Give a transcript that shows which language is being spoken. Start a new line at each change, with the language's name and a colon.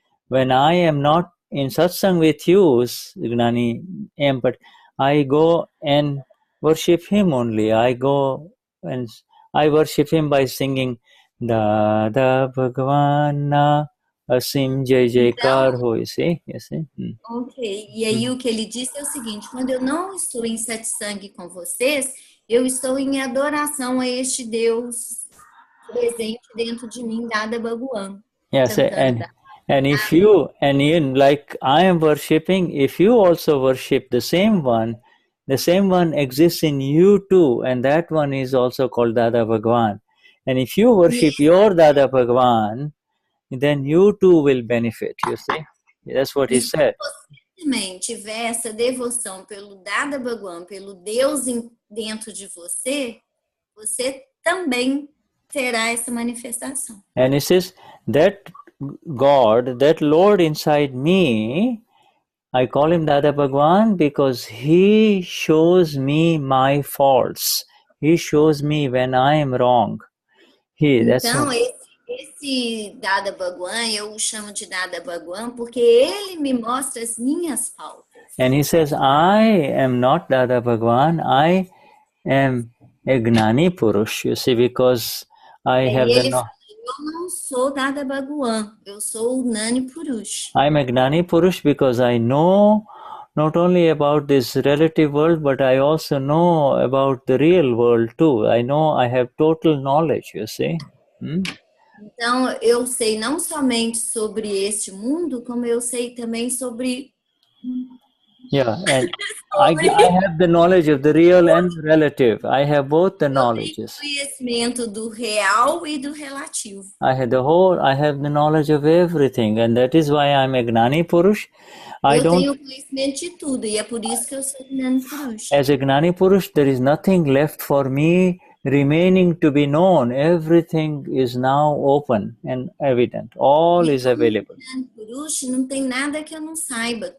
English: When I am not in satsang with you, Gnani, but I go and worship him only. I go and I worship him by singing Dada Bhagwana
Gujarati: Asim Jai Jaikar Ho,
English: you see.
Portuguese: Ok, e aí o que ele disse é o seguinte: quando eu não estou em satsang com vocês, eu estou em adoração a este Deus presente dentro de mim, Dada Bhagwan.
English: Yes, and if you, like I am worshipping, if you also worship the same one exists in you too, and that one is also called Dada Bhagwan. And if you worship your Dada Bhagwan, then you too will benefit, you see. That's what he said.
Portuguese: Se você tiver essa devoção pelo Dada Bhagwan, pelo Deus dentro de você, você também terá essa manifestação.
English: And he says that God, that Lord inside me, I call him Dada Bhagwan because he shows me my faults. He shows me when I am wrong.
Portuguese: Então, esse Dada Bhagwan, eu o chamo de Dada Bhagwan porque ele me mostra as minhas faltas.
English: And he says, I am not Dada Bhagwan, I am a Gnani Purush, you see, because I have the knowledge.
Portuguese: Eu não sou Dada Bhagwan, eu sou o Gnani Purush.
English: I am a Gnani Purush because I know not only about this relative world, but I also know about the real world too. I know I have total knowledge, you see.
Portuguese: Então, eu sei não somente sobre este mundo, como eu sei também sobre...
English: Yeah, and I have the knowledge of the real and relative. I have both the knowledges.
Portuguese: Conhecimento do real e do relativo.
English: I have the knowledge of everything, and that is why I'm a Gnani Purush.
Portuguese: Eu tenho conhecimento de tudo, e é por isso que eu sou Gnani Purush.
English: As a Gnani Purush, there is nothing left for me remaining to be known. Everything is now open and evident. All is available.
Portuguese: Gnani Purush, não tem nada que eu não saiba.